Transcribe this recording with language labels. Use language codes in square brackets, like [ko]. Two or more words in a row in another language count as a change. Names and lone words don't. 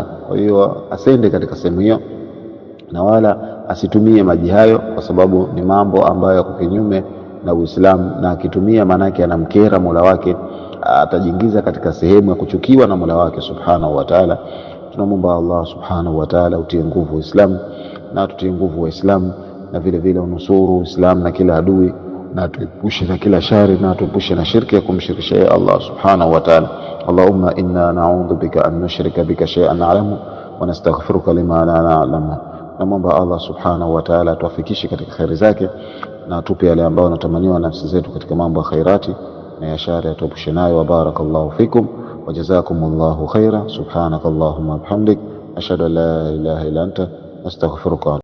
[sw] Kwa hiyo asende katika sehemu hiyo na wala asitumie maji hayo, kwa sababu ni mambo ambayo yako kinyume na Uislamu, na akitumia manake anamkera Mola wake, atajiingiza katika sehemu ya kuchukiwa na Mola wake [ar] سبحانه وتعالى. [sw] Tunamwomba Allah [ar] سبحانه وتعالى [sw] utie nguvu Uislamu na tutie nguvu Waislamu, na vile vile unusuru Uislamu na kila adui, na tuepushe na kila shari, na tuepushe na shirki ya kumshirikisha Allah [ar] سبحانه وتعالى. اللهم إنا نعوذ بك أن نشرك بك شيئا نعلمه ونستغفرك لما لا نعلم [sw] Namwomba Allah [ar] سبحانه وتعالى [sw] atuafikishe katika khairi zake na atupe yale ambayo yanatamaniwa nafsi zetu katika mambo ya khairati, na ya shari atuepushe nayo. [ar] وبارك الله فيكم وجزاكم الله خيرا سبحانك اللهم وبحمدك أشهد أن لا إله إلا أنت أستغفرك